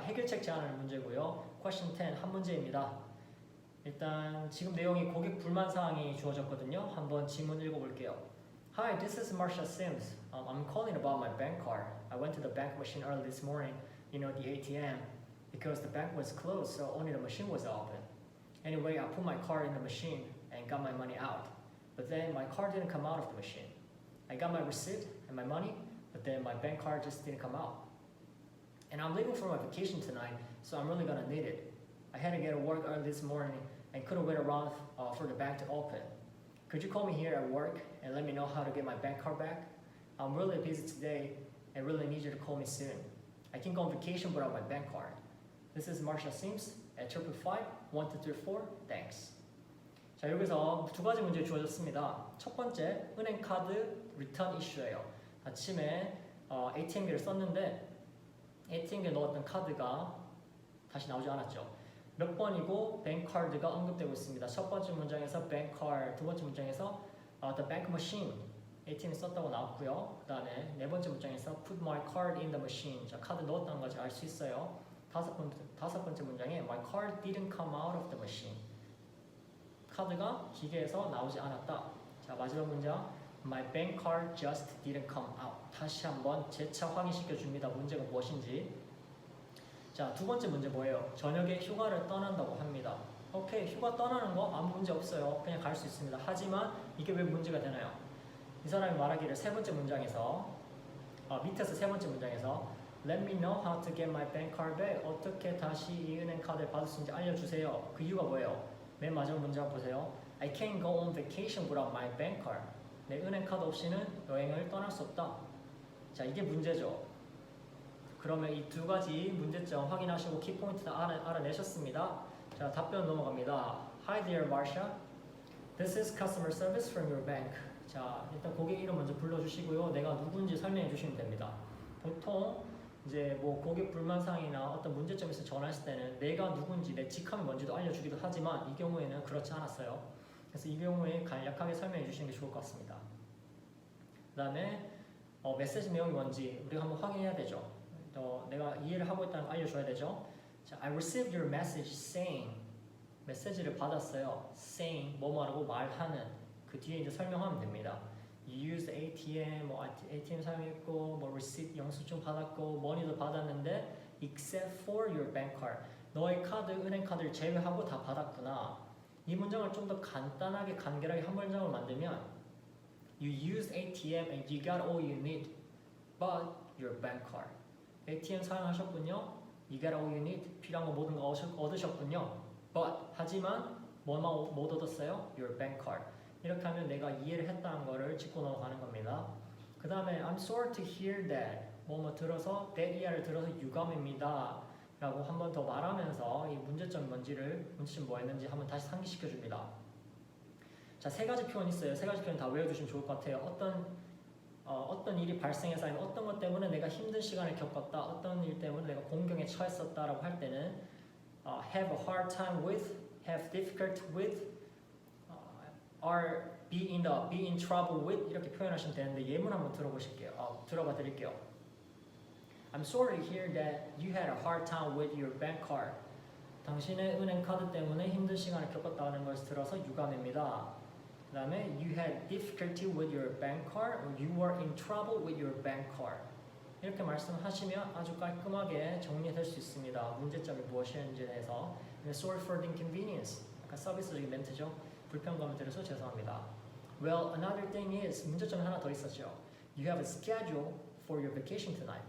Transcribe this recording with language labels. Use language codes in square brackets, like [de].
[ko] 해결책 제안하는 문제고요. Question 10, 한 문제입니다. 일단 지금 내용이 고객 불만 사항이 주어졌거든요. 한번 지문 읽어볼게요. [en] Hi, this is Marsha Sims. I'm calling about my bank card. I went to the bank machine early this morning, the ATM, because the bank was closed, so only the machine was open. Anyway, I put my card in the machine and got my money out. But then my card didn't come out of the machine. I got my receipt and my money, but then my bank card just didn't come out. And I'm leaving for my vacation tonight, so I'm really gonna need it. I had to get to work early this morning and couldn't wait around for the bank to open. Could you call me here at work and let me know how to get my bank card back? I'm really busy today and really need you to call me soon. I can't go on vacation without my bank card. This is Marsha Sims at 555-1234. Thanks. [ko] 자, 여기서 두 가지 문제 주어졌습니다. 첫 번째, 은행 카드 리턴 이슈예요. 아침에 ATM기를 썼는데 ATM기에 넣었던 카드가 다시 나오지 않았죠. 몇 번이고 bank card가 언급되고 있습니다. 첫 번째 문장에서 bank card, 두 번째 문장에서 [en] the bank machine, [ko] ATM에 썼다고 나왔고요. 그 다음에 네 번째 문장에서 [en] put my card in the machine, [ko] 자, 카드 넣었다는 것을 알 수 있어요. 다섯 번째 문장에 [en] my card didn't come out of the machine, [ko] 카드가 기계에서 나오지 않았다. 자, 마지막 문장 [en] My bank card just didn't come out. [ko] 다시 한번 재차 확인시켜 줍니다. 문제가 무엇인지. 자, 두 번째 문제 뭐예요? 저녁에 휴가를 떠난다고 합니다. 오케이, 휴가 떠나는 거 아무 문제 없어요. 그냥 갈 수 있습니다. 하지만 이게 왜 문제가 되나요? 이 사람이 말하기를 세 번째 문장에서 밑에서 세 번째 문장에서 [en] Let me know how to get my bank card back. [ko] 어떻게 다시 이 은행 카드를 받을 수 있는지 알려주세요. 그 이유가 뭐예요? 맨 마지막 문장 보세요. [en] I can't go on vacation without my bank card. [ko] 내 은행 카드 없이는 여행을 떠날 수 없다. 자, 이게 문제죠. 그러면 이 두 가지 문제점 확인하시고 키포인트 다 알아내셨습니다. 자, 답변 넘어갑니다. [en] Hi there, Marsha. This is customer service from your bank. [ko] 자, 일단 고객 이름 먼저 불러주시고요. 내가 누군지 설명해 주시면 됩니다. 보통 이제 뭐 고객 불만사항이나 어떤 문제점에 있어 전화했을 때는 내가 누군지 내 직함이 뭔지도 알려주기도 하지만 이 경우에는 그렇지 않았어요. 그래서 이 경우에 간략하게 설명해 주시는 게 좋을 것 같습니다. 그 다음에 메시지 내용이 뭔지 우리가 한번 확인해야 되죠. 내가 이해를 하고 있다는 걸 알려줘야 되죠. [en] 자, I received your message saying, [ko] 메시지를 받았어요. saying, 뭐뭐라고 말하는, 그 뒤에 이제 설명하면 됩니다. [en] You used ATM, [ko] ATM 사용했고, receipt 영수증 받았고, money도 받았는데 [en] except for your bank card, [ko] 너의 카드, 은행 카드를 제외하고 다 받았구나. 이 문장을 좀 더 간단하게 간결하게 한 문장을 만들면 [en] You used ATM and you got all you need but your bank card. ATM [ko] 사용하셨군요. [en] You got all you need. [ko] 필요한 거 모든 거 얻으셨군요. But 하지만 뭐만 못 얻었어요? [en] Your bank card. [ko] 이렇게 하면 내가 이해를 했다는 거를 짚고 넘어가는 겁니다. 그 다음에 [en] I'm sorry to hear that. [ko] 뭐뭐 들어서 that 이하를 들어서 유감입니다. 라고 한 번 더 말하면서 이 문제점이 뭔지를, 문제점이 뭐였는지 한번 다시 상기시켜 줍니다. 자, 세 가지 표현 있어요. 세 가지 표현 다 외워주시면 좋을 것 같아요. 어떤 일이 발생해서 아니면 어떤 것 때문에 내가 힘든 시간을 겪었다, 어떤 일 때문에 내가 공경에 처했었다라고 할 때는 [en] have a hard time with, have difficulty with, or be in trouble with [ko] 이렇게 표현하시면 되는데 예문 한번 들어봐 드릴게요. [en] I'm sorry to hear that you had a hard time with your bank card. [ko] 당신의 은행 카드 때문에 힘든 시간을 겪었다는 것을 들어서 유감입니다. 그 다음에 [en] you had difficulty with your bank card or you were in trouble with your bank card. [ko] 이렇게 말씀하시면 아주 깔끔하게 정리될 수 있습니다. 문제점이 무엇이었는지에 대해서. [en] Sorry for the inconvenience. [ko] 약간 서비스적인 멘트죠. 불편감을 드려서 죄송합니다. [en] Well, another thing is, [ko] 문제점이 하나 더 있었죠. [en] You have a schedule for your vacation tonight.